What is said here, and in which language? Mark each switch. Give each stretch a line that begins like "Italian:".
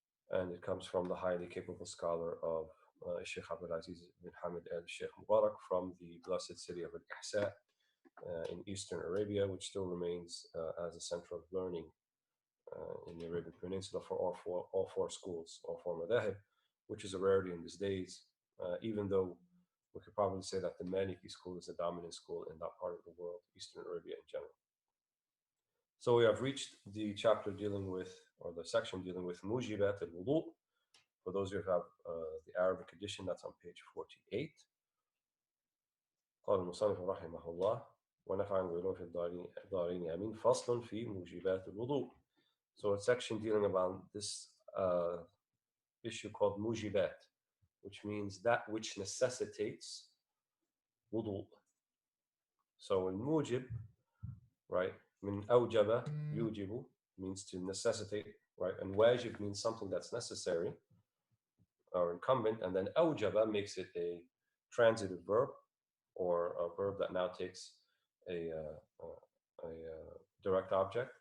English: And it comes from the highly capable scholar of Sheikh Abdul Aziz bin Hamid al-Sheikh Mubarak from the blessed city of Al-Ahsa in eastern Arabia, which still remains as a center of learning in the Arabian Peninsula for all four schools, all four madhahib, which is a rarity in these days, even though we could probably say that the Maliki school is the dominant school in that part of the world, Eastern Arabia in general. So we have reached the chapter dealing with, or the section dealing with mujibat al-wudu. For those who have the Arabic edition, that's on page 48.
Arabic: قال المصنف رحمه الله ونفعنا بعلوم في الدارين آمين فصل في موجبات الوضوء.
English: So a section dealing about this issue called mujibat, which means that which necessitates wudu. So in mujib, right, min awjaba yujibu means to necessitate, right, and wajib means something that's necessary or incumbent, and then awjaba makes it a transitive verb, or a verb that now takes a direct object.